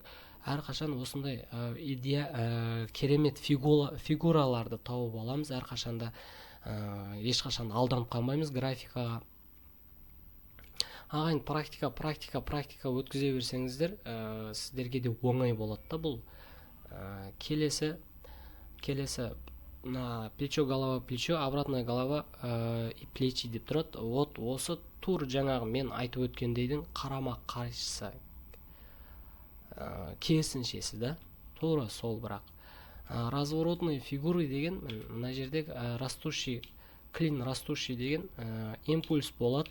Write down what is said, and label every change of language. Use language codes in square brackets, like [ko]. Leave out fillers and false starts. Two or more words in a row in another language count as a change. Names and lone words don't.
[kk] Әрқашан осындай керемет фигураларды тауып аламыз. Әрқашанда ешқашан алданып қалмаймыз графикаға. Ағайын, практика өткізе берсеңіздер, сіздерге де оңай болады да бұл. [ru] Келесі на плечо, голова, плечо, обратная голова и плечи [kk] деп тұрады. Вот осы тур жаңағы мен айтып өткендейдің қарама қарсысы, керісіншесі да, тура сол. Бірақ [ru] разворотные фигуры [kk] деген, мына жерде [ru] растущий, клин растущий [kk] деген импульс болады.